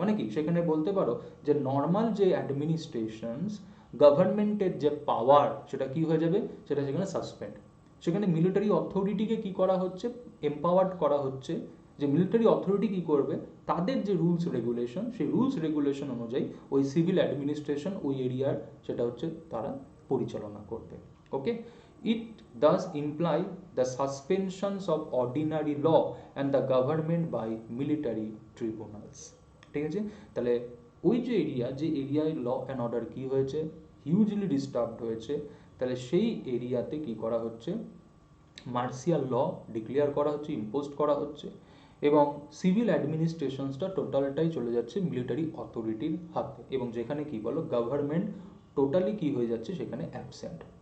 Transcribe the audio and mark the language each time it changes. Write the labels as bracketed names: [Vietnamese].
[Bangla] মানে কি, সেখানে বলতে পারো যে নর্মাল যে অ্যাডমিনিস্ট্রেশনস, গভর্নমেন্টের যে পাওয়ার, সেটা কি হয়ে যাবে, সেটা সেখানে সাসপেন্ড। সেখানে মিলিটারি অথরিটিকে কি করা হচ্ছে, এম্পাওয়ার্ড করা হচ্ছে, যে মিলিটারি অথরিটি কি করবে, তাদের যে রুলস রেগুলেশন, সেই রুলস রেগুলেশন অনুযায়ী ওই সিভিল অ্যাডমিনিস্ট্রেশন ওই এরিয়ার সেটা হচ্ছে তারা পরিচালনা করবে। [English] Okay, it does imply the suspensions of ordinary law and the government by military tribunals। [Bangla] ঠিক আছে, তাহলে ওই যে এরিয়ায় ল অ্যান্ড অর্ডার কি হয়েছে, হিউজলি ডিস্টার্বড হয়েছে, তাহলে সেই এরিয়াতে কি করা হচ্ছে, মার্শিয়াল ল ডিক্লেয়ার করা হচ্ছে, ইম্পোজ করা হচ্ছে, এবং সিভিল অ্যাডমিনিস্ট্রেশনসটা টোটালটাই চলে যাচ্ছে মিলিটারি অথরিটির হাতে, এবং যেখানে কি বলো, গভর্নমেন্ট টোটালি কি হয়ে যাচ্ছে, সেখানে অ্যাবসেন্ট।